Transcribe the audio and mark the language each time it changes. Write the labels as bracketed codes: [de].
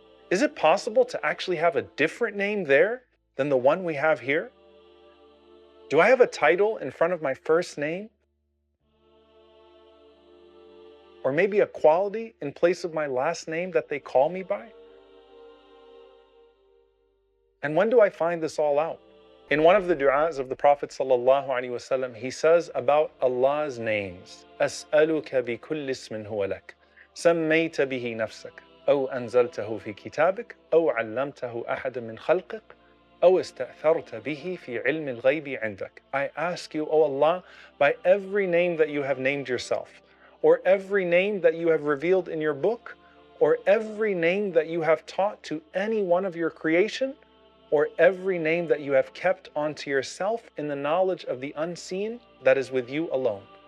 [en] Is it possible to actually have a different name there than the one we have here? Do I have a title in front of my first name? Or maybe a quality in place of my last name that they call me by? And when do I find this all out? In one of the du'as of the Prophet ﷺ, he says about Allah's names, [ar] أسألك بكل اسم هو لك سميت به نفسك أو أنزلته في كتابك أو علمته أحد من خلقك أو استأثرت به في علم الغيب عندك. [en] I ask you, O Allah, by every name that you have named yourself, or every name that you have revealed in your book, or every name that you have taught to any one of your creation, or every name that you have kept onto yourself in the knowledge of the unseen that is with you alone.